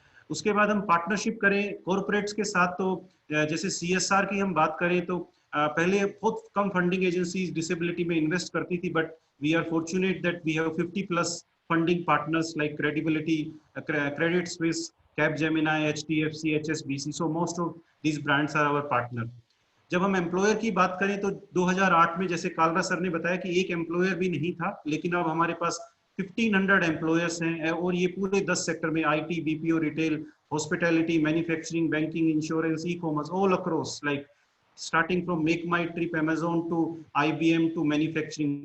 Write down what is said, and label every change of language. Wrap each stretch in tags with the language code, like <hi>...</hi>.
<hi>उसके बाद हम पार्टनरशिप करें कॉर्पोरेट्स के साथ, तो जैसे CSR की हम बात करें तो पहले बहुत कम फंडिंग एजेंसीज डिसेबिलिटी में इन्वेस्ट करती थी,</hi> <en>But we are fortunate that we have 50+ funding partners like Credibility, Credit Suisse, Capgemini, HDFC, HSBC. So most of these brands are our partner.</en> <hi>जब हम एम्प्लॉयर की बात करें तो 2008 में जैसे कालरा सर ने बताया कि एक एम्प्लॉयर भी नहीं था, लेकिन अब हमारे पास 1500 एम्प्लॉयर्स हैं, और ये पूरे 10 सेक्टर में IT, BPO, retail, hospitality, manufacturing, banking, insurance, e-commerce,</hi> <en>All across, like starting from Make My Trip, Amazon to IBM to manufacturing.</en>